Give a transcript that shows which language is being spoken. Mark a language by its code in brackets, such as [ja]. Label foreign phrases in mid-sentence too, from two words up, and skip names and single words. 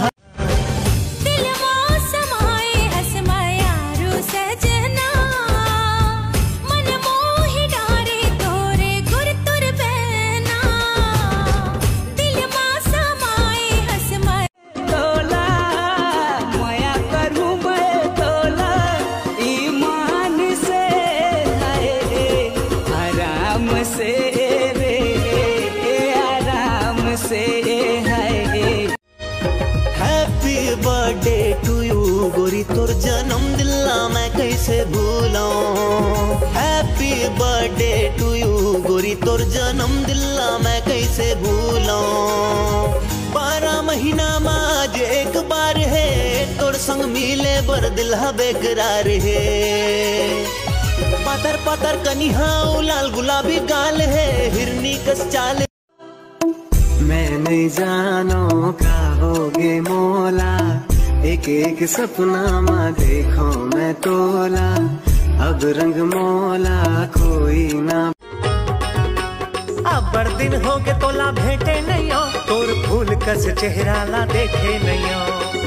[hne] दिल मौसम आए हसमायारू सजना मन मोहि डारे तोरे गुर तुर बहना दिल मौसम आए हसमा तोला माया करूं मैं तोला ईमान से हाय रे आराम से रे आराम से हाय [en] Happy birthday to you [hne] गोरी तोर जन्म दिला मैं कैसे भूलाऊं [en] Happy birthday to you [hne] गोरी तोर जन्म दिला मैं कैसे भूलाऊं 12 महीना माज एक बार है तोर संग मिले बर दिल बेकरार है पतर पतर कनिहा लाल गुलाबी गाल है हिरनी कस चाल मैं नहीं जानो का होगे मोला एक एक सपना मा देखो मैं तोला अब रंग मोला कोई ना अब बड़ दिन हो के तोला भेटे नहीं हो तोर फूल कस चेहरा ला देखे नहीं हो